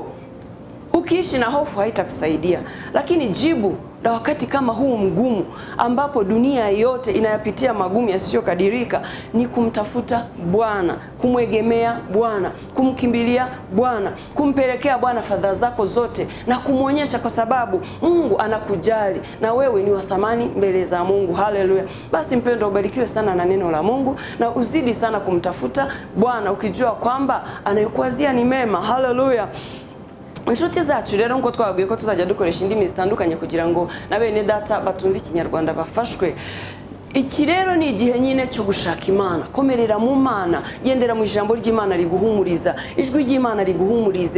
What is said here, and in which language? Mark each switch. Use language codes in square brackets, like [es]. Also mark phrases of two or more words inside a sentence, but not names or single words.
[sw] Ukiishi na hofu haitakusaidia, lakini jibu la wakati kama huu mgumu ambapo dunia yote inayapitia magumu yasiyokadirika ni kumtafuta Bwana, kumwegemea Bwana, kumkimbilia Bwana, kumpelekea Bwana fadhaa zako zote na kumuonyesha, kwa sababu Mungu anakujali na wewe ni wa thamani mbele za Mungu. Haleluya. Basi mpendwa, ubarikiwe sana na neno la Mungu na uzidi sana kumtafuta Bwana ukijua kwamba anayokuwazia ni mema. Haleluya. [rw] Inshuti zacu rero ngo twabwiye ko tuzajya dukoresha indimi zitandukanye kugira ngo na bene data batumva ikinyarwanda bafashwe. Iki rero ni igihe nyine cyo gushaka Imana. Komerera mu Mana, gendera mu ijambo ry'Imana riguhumuriza. Ijwi ry'Imana riguhumurize.